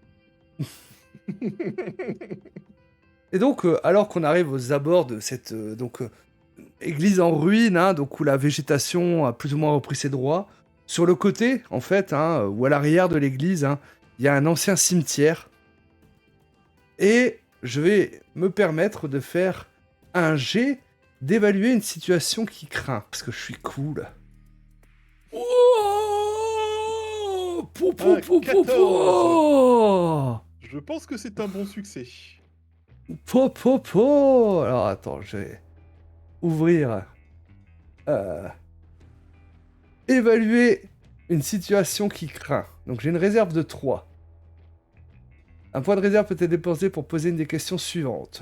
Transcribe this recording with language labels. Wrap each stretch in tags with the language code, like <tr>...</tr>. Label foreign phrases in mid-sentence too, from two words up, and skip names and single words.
<fr>Et donc, alors qu'on arrive aux abords de cette église en ruine, hein, donc où la végétation a plus ou moins repris ses droits, sur le côté, en fait, hein, ou à l'arrière de l'église, hein, il y a un ancien cimetière. Et je vais me permettre de faire un jet d'évaluer une situation qui craint, parce que je suis cool. Oh po, po, Un po, po, 14. po. Je pense que c'est un bon succès. Po, po, po. Alors attends, je vais ouvrir. euh, évaluer une situation qui craint. Donc j'ai une réserve de 3. Un point de réserve peut être dépensé pour poser une des questions suivantes.</fr>